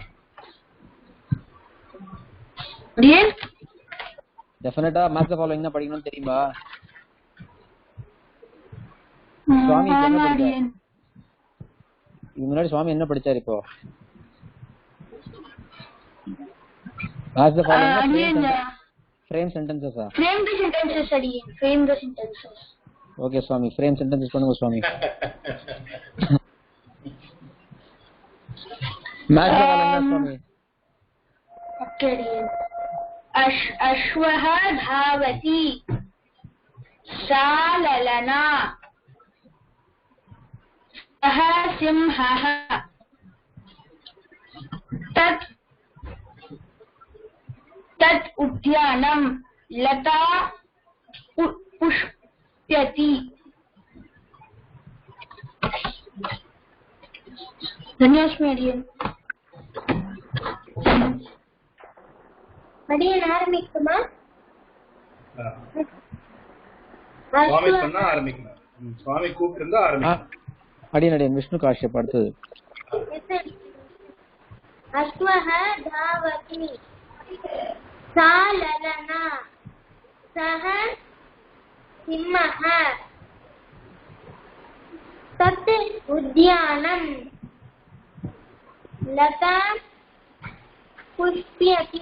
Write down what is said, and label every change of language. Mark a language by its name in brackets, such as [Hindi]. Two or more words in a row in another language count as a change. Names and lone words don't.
[Tamil] அடியன் [English] definitely match following [Tamil] தான் படிக்கணும்னு தெரியுமா சுவாமி? என்ன படிச்சாரு முன்னாடி? சுவாமி என்ன படிச்சாரு இப்போ? [English] match following frame sentences ah? Frame the sentences அடியன். Frame the sentences. [Tamil] Okay Swami, [English] frame sentences [Tamil] பண்ணுங்க Swami. match பண்ணலாம் Swami. Okay அடியன். [Sanskrit] अश्वः धावति, सा ललना, सः सिंहः, तत् उद्यानम्, लता पुष्पति. [Tamil] Dhanyasmi அடியன். அடியன் ஆரம்பிக்குமா? சுவாமி சொன்னா ஆரம்பிக்கணும். சுவாமி கூப்பிட்டு இருந்தா ஆரம்பிக்கணும். அடியன் விஷ்ணு காஷ்யப் அடுத்தது. [Sanskrit] अश्वः धावति, सा ललना, सः सिंहः, तत् उद्यानम्, लता पुष्प्यति.